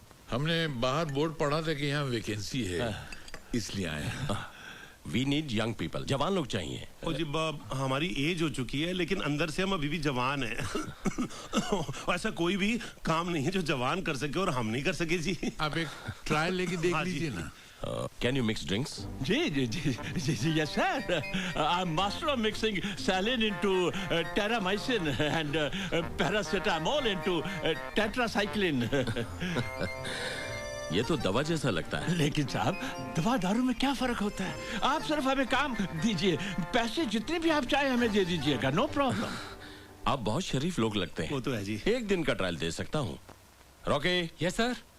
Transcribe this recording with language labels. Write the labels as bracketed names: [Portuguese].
[Hindi] हमने बाहर बोर्ड पढ़ा था कि यहाँ वैकेंसी है, इसलिए आए हैं। [English] we need young people, [Hindi] जवान लोग चाहिए। ओ जी हमारी एज हो चुकी है, लेकिन अंदर से हम अभी भी जवान हैं। ऐसा कोई भी काम नहीं है जो जवान कर सके और हम नहीं कर सके जी। आप एक ट्रायल लेके देख लीजिए ना। [English] Can you mix drinks? Yes, sir. I'm master of mixing saline into terramycin and paracetamol into tetracycline. [Hindi] ये तो दवा जैसा लगता है। लेकिन साहब, दवा दारू में क्या फर्क होता है? आप सिर्फ हमें काम दीजिए, पैसे जितने भी आप चाहे हमें दे दीजिएगा, [English] No problem. [Hindi] आप बहुत शरीफ लोग लगते हैं। वो तो है जी। एक दिन का ट्रायल दे सकता हूँ। रॉकी। [English] Yes sir.